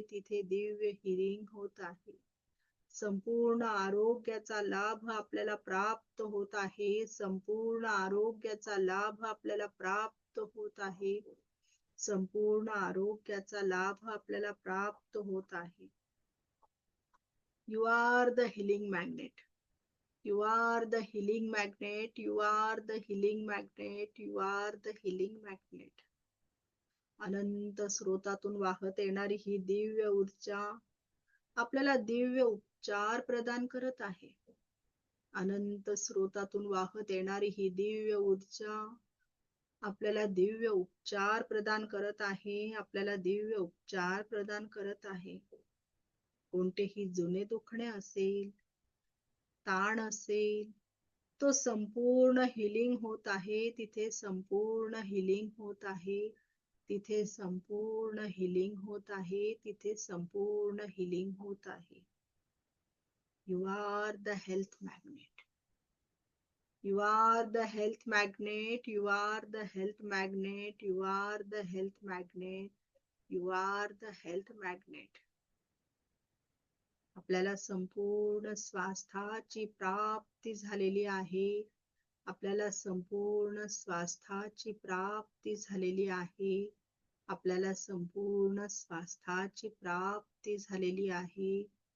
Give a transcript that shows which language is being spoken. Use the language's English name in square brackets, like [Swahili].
[Marathi] तिथे दिव्य हिलिंग होत आहे. संपूर्ण आरोग्याचा लाभ आपल्याला प्राप्त होत आहे. संपूर्ण आरोग्याचा लाभ आपल्याला प्राप्त होत आहे. संपूर्ण आरोग्याचा लाभ आपल्याला प्राप्त होत आहे. [English] You are the healing magnet. You are the healing magnet. You are the healing magnet. You are the healing magnet. [Marathi] अनंत स्रोतातून वाहत येणारी ही दिव्य ऊर्जा आपल्याला दिव्य उपचार प्रदान करत आहे. अनंत स्रोतातून वाहत येणारी ही दिव्य ऊर्जा आपल्याला दिव्य उपचार प्रदान करत आहे. आपल्याला दिव्य उपचार प्रदान करत आहे. कोणतेही जुने दुखणे असेल, ताण असेल, तो संपूर्ण हिलिंग होत आहे. तिथे संपूर्ण हिलिंग होत आहे. तिथे संपूर्ण हिलिंग होत आहे. तिथे संपूर्ण हिलिंग होत आहे. [English] You are the health magnet. You are the health magnet. You are the health magnet. You are the health magnet. You are the health magnet. [Marathi] आपल्याला संपूर्ण स्वास्थ्याची प्राप्ती झालेली आहे. आपल्याला संपूर्ण स्वास्थ्याची प्राप्ती झालेली आहे. आपल्याला संपूर्ण स्वास्थ्याची प्राप्ती झालेली आहे.